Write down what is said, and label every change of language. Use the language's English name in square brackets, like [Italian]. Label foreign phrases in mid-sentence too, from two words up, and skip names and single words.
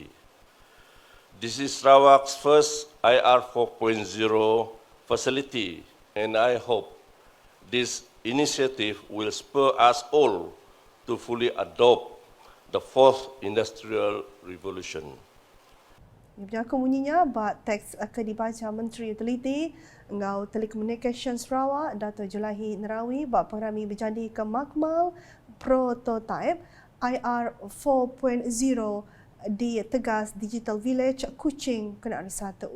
[English] This is Sarawak's first IR 4.0 facility, and I hope this initiative will spur us all to fully adopt the fourth industrial revolution. [Iban] Ia bunyinya bak teks akan dibaca Menteri Utiliti Ngau Telekomunikasi Sarawak Dato' Julahi Nerawi bak pengrami berjadi ke Makmal Prototype IR 4.0 di Tegas Digital Village Kuching kena hari satu.